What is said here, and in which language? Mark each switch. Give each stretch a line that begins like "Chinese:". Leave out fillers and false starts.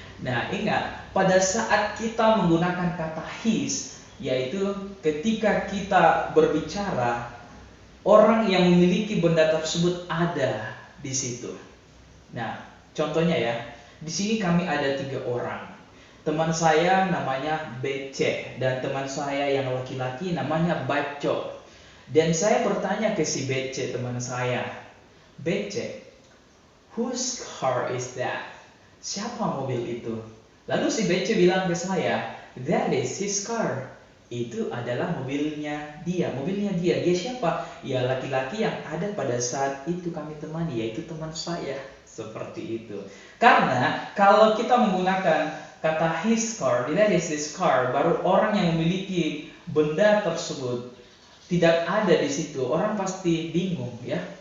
Indonesian: Nah, ingat, pada saat kita menggunakan kata his, yaitu ketika kita berbicara, orang yang memiliki benda tersebut ada di situ. Nah, contohnya ya, di sini kami ada 3 orang. Teman saya namanya BC dan teman saya yang laki-laki namanya Baco. Dan saya bertanya ke si BC, teman saya, BC,
English: whose car is that?
Indonesian: Siapa mobil itu? Lalu si BC bilang ke saya,
English: that is his car.
Indonesian: Itu adalah mobilnya dia. Mobilnya dia. Dia siapa? Ya, laki-laki yang ada pada saat itu kami temani, yaitu teman saya. Seperti itu. Karena kalau kita menggunakan kata his car,
English: that is his car,
Indonesian: baru orang yang memiliki benda tersebut tidak ada di situ, orang pasti bingung ya.